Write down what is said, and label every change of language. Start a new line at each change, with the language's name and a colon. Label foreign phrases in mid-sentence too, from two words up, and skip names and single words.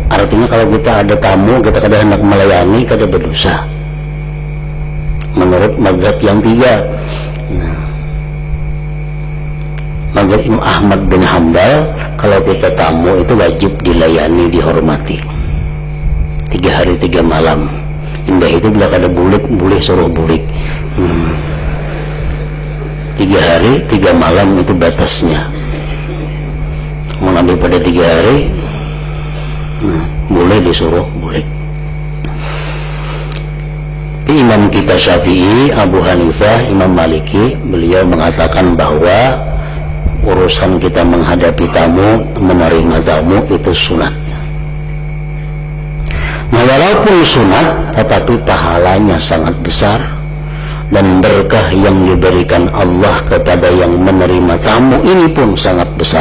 Banjar: Artinya kalau kita ada tamu, kita kada hendak melayani, kada berdosa.
Indonesian: Menurut mazhab yang 3, mazhab Imam Ahmad bin Hanbal, kalau kita tamu itu wajib dilayani, dihormati 3 hari 3 malam.
Banjar: Indah itu bila kada bulik, boleh suruh bulik. 3 hari 3 malam itu batasnya.
Indonesian: Mengambil pada 3 hari, boleh disuruh bulik. Imam kita Syafi'i, Abu Hanifah, Imam Maliki, beliau mengatakan bahwa urusan kita menghadapi tamu, menerima tamu itu sunat. Nah, walaupun sunat, tetapi pahalanya sangat besar dan berkah yang diberikan Allah kepada yang menerima tamu ini pun sangat besar.